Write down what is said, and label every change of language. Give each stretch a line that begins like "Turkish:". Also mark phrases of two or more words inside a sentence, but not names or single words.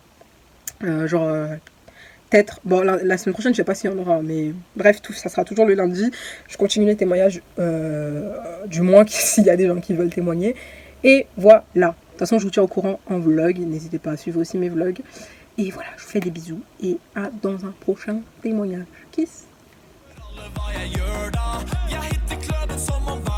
French: Peut-être, bon la semaine prochaine je sais pas s'il y en aura, mais bref, ça sera toujours le lundi. Je continue les témoignages, du moins s'il y a des gens qui veulent témoigner. Et voilà, de toute façon je vous tiens au courant en vlog, n'hésitez pas à suivre aussi mes vlogs. Et voilà, je vous fais des bisous et à dans un prochain témoignage.
Swedish: Kiss. Vad jag gör då. Jag hittar klubben som